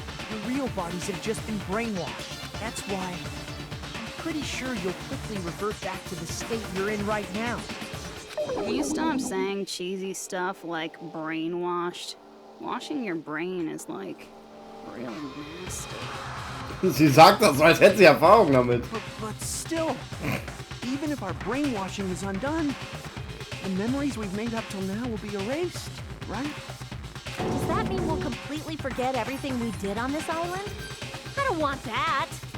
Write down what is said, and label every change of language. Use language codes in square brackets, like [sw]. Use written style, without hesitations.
[en] Your real bodies have just been brainwashed. That's why I'm pretty sure you'll quickly revert back to the state you're in right now. Will you stop saying cheesy stuff like brainwashed? Washing your brain is like really nasty. [de] Sie sagt das so, als hätte sie Erfahrung damit. [en] But still, even if our brainwashing is undone, the memories we've made up till now will be erased, right? Does that mean we'll completely forget everything we did on this island? I don't want that.